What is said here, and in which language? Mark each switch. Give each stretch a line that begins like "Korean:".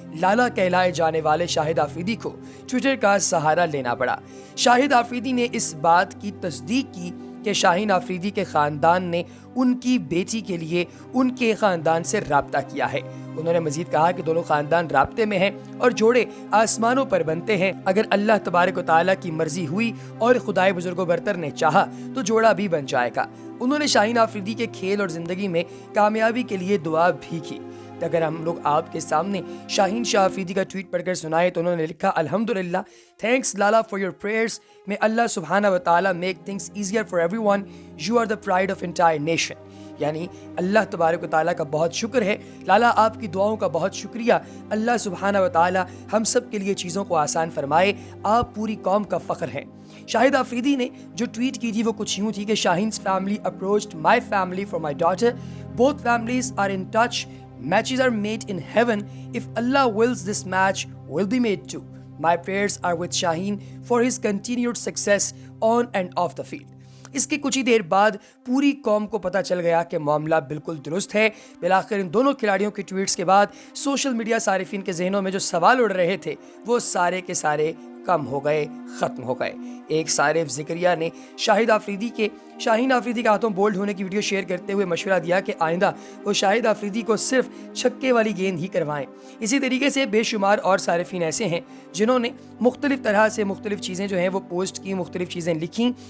Urdu: لالا کہلائے جانے والے شاہد آفریدی کو ٹویٹر کا سہارا لینا پڑا۔ شاہد آفریدی نے اس بات کی تصدیق کی کہ شاہین آفریدی کے خاندان نے ان کی بیٹی کے لیے ان کے خاندان سے رابطہ کیا ہے۔ انہوں نے مزید کہا کہ دونوں خاندان رابطے میں ہیں اور جوڑے آسمانوں پر بنتے ہیں۔ اگر اللہ تبارک و تعالیٰ کی مرضی ہوئی اور خدائے بزرگ و برتر نے چاہا تو جوڑا بھی بن جائے گا۔ انہوں نے شاہین آفریدی کے کھیل اور زندگی میں کامیابی کے لیے دعا بھی کی۔ اگر ہم لوگ آپ کے سامنے شاہین شاہ آفریدی کا ٹویٹ پڑھ کر سنائے تو انہوں نے لکھا، الحمدللہ،
English: thanks Lala for your prayers. May Allah subhanahu wa ta'ala make things easier for everyone. You are the pride of entire nation.
Urdu: یعنی اللہ تبارک و تعالیٰ کا بہت شکر ہے، لالا آپ کی دعاؤں کا بہت شکریہ، اللہ سبحانہ و تعالیٰ ہم سب کے لیے چیزوں کو آسان فرمائے، آپ پوری قوم کا فخر ہیں۔ شاہد آفریدی نے جو ٹویٹ کی تھی وہ کچھ یوں تھی کہ شاہین
English: 's family approached my family for my daughter. Both families are in touch. Matches are made in heaven. If Allah wills, this match will be made too. My prayers are with Shaheen for his continued success on and off the field.
Urdu: اس کے کچھ ہی دیر بعد پوری قوم کو پتہ چل گیا کہ معاملہ بالکل درست ہے۔ بالآخر ان دونوں کھلاڑیوں کے ٹویٹس کے بعد سوشل میڈیا صارفین کے ذہنوں میں جو سوال اڑ رہے تھے وہ سارے کے سارے کم ہو گئے، ختم ہو گئے۔ ایک صارف ذکریہ نے شاہین آفریدی کے ہاتھوں بولڈ ہونے کی ویڈیو شیئر کرتے ہوئے مشورہ دیا کہ آئندہ وہ شاہد آفریدی کو صرف چھکے والی گیند ہی کروائیں۔ اسی طریقے سے بے شمار اور صارفین ایسے ہیں جنہوں نے مختلف طرح سے مختلف چیزیں جو ہیں وہ پوسٹ کی، مختلف چیزیں لکھیں،